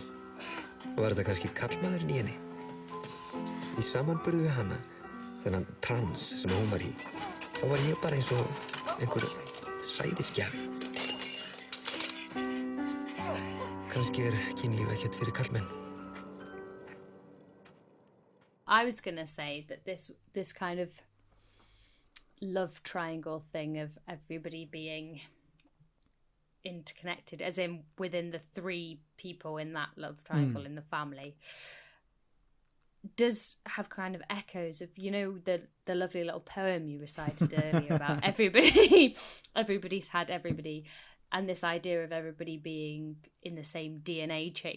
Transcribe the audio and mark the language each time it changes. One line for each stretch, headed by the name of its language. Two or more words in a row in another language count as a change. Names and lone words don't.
Icelandic: Og var þetta kannski karlmaðurinn í henni? Í samanburði við hana, þennan trans sem hún var í, þá var ég bara eins og einhver sæðisgjafi. Kannski kynlíf ekkert fyrir karlmenn.
English: I was going to say that this kind of love triangle thing of everybody being interconnected, as in within the three people in that love triangle in the family, does have kind of echoes of, you know, the lovely little poem you recited earlier about everybody's had everybody, and this idea of everybody being in the same DNA chain.